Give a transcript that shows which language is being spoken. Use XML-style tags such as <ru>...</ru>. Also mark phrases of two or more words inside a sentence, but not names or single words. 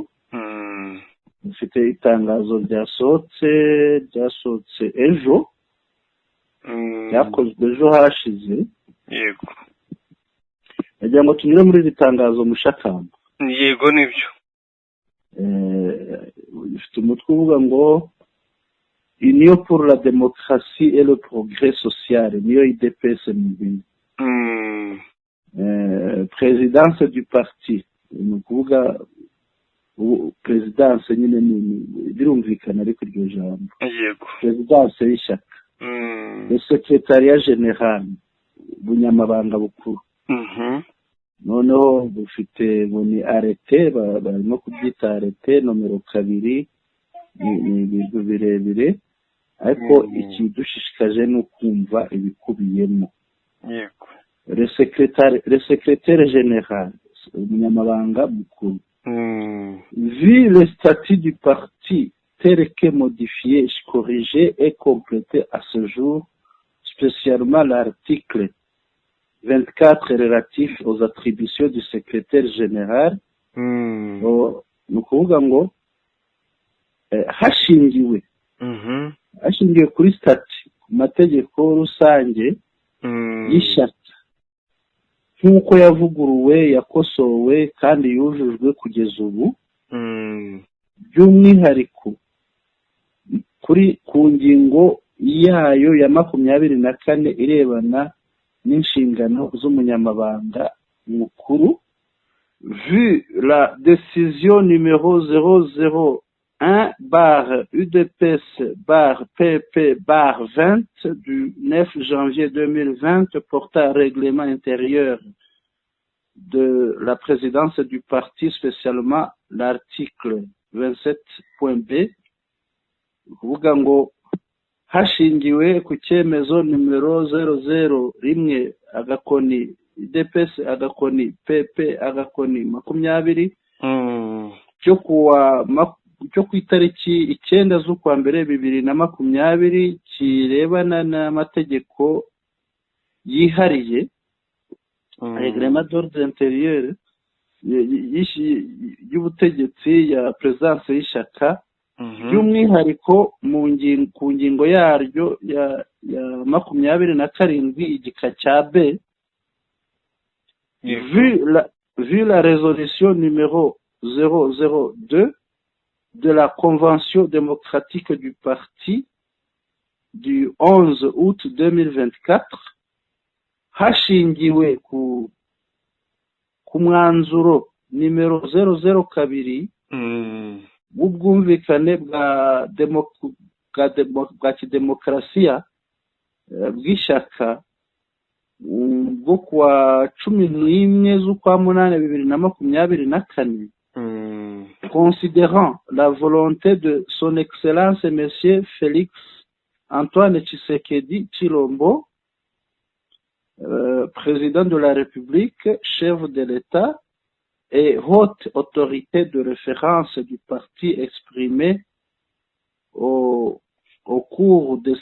<rw>Bafite itangazo ryasohotse ejo, ryakozwe ejo hashize. Yego. Nagira ngo tunyure muri iri tangazo, Mushakamba. Yego, nibyo. Ifite umutwe uvuga ngo</rw> <fr>Union pour la démocratie et le progrès social,</fr> <rw>niyo UDPS mu mpine.</rw> <fr>Présidence du parti,</fr> <rw>ni ukuvuga présidence nyine birumvikana ariko iryo jambo. Yego. Présidence y'ishyaka.</rw> <fr>Le secrétariat général,</fr> <rw>ubunyamabanga bukuru. Noneho bufite ngo ni arete, barimo kubyita arete nomero 2, ni ibintu birebire, ariko ikidushishikaje ni ukumva ibikubiyemo. Yego.</rw> <fr>Le secrétaire général,</fr> <rw>umunyamabanga mukuru.</rw> <fr>Vu le statut du parti tel que modifié, corrigé et complété à ce jour, spécialement l'article 24 relatif aux attributions du secrétaire général,</fr> <rw>ni ukuvuga ngo hashingiwe kuri stati, ku mategeko rusange y'ishyaka nk'uko yavuguruwe, yakosowe kandi yujujwe kugeza ubu, by'umwihariko ku ngingo yayo ya 24 irebana n'inshingano z'umunyamabanga mukuru.</rw> <fr>Vu la décision numéro 001/UDPS/PP/20 du 9 janvier 2020 portant règlement intérieur de la présidence du parti, spécialement l'article 27.b,</fr> <rw>kuvuga ngo hashingiwe ku cyemezo nimero 001 agakoni IDPS agakoni PP agakoni 20 cyo ku itariki 9 z'ukwa mbere 2020 kirebana n'amategeko yihariye</rw> <fr>Règlement d'ordre intérieur</fr> <rw>y'ubutegetsi ya presence y'ishaka by'umwihariko ku ngingo yaryo ya 27 igika cya B</rw> <fr>vu la résolution numéro 002 de la Convention démocratique du parti du 11 août 2024</fr> <rw>hashingiwe ku mwanzuro nimero 002 w'ubwumvikane bwa kidemokarasiya bw'ishyaka bwo kuwa 11 z'ukwa 8 2024</rw> <fr>considérant la volonté de son excellence monsieur Félix Antoine Tshisekedi Tshilombo président de la République, chef de l'État et haute autorité de référence du parti exprimée au cours de</fr>